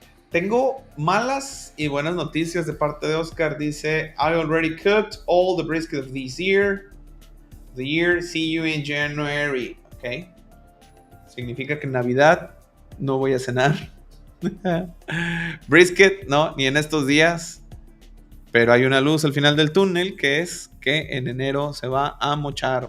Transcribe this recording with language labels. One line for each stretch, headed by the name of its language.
Spanish: Tengo malas y buenas noticias de parte de Oscar.
English: Dice, I already cooked all the brisket of this year. The year, see you in January. Ok.
Spanish: Significa que en Navidad no voy a cenar. Brisket, no, ni en estos días. Pero hay una luz al final del túnel, que es que en enero se va a mochar.